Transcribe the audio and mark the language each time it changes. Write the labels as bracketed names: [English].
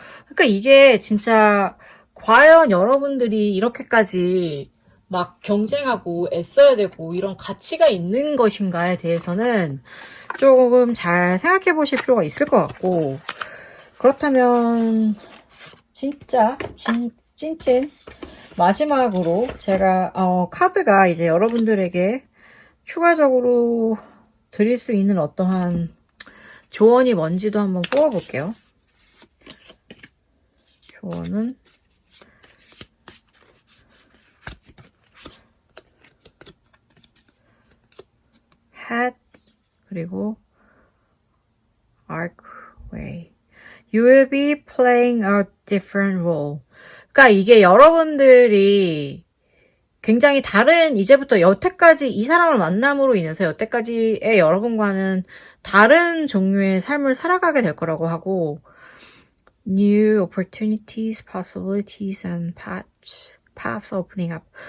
[Korean] 그러니까 이게 진짜 과연 여러분들이 이렇게까지 막 경쟁하고 애써야 되고 이런 가치가 있는 것인가에 대해서는 조금 잘 생각해 보실 필요가 있을 것 같고, 그렇다면 진짜 찐찐 마지막으로 제가 카드가 이제 여러분들에게 추가적으로 드릴 수 있는 어떠한 조언이 뭔지도 한번 뽑아볼게요. 조언은 hat 그리고 archway. [English] You will be playing a different role. [Korean] 그러니까 이게 여러분들이 굉장히 다른, 이제부터 여태까지 이 사람을 만남으로 인해서 여태까지의 여러분과는 다른 종류의 삶을 살아가게 될 거라고 하고, new opportunities, possibilities, and paths opening up.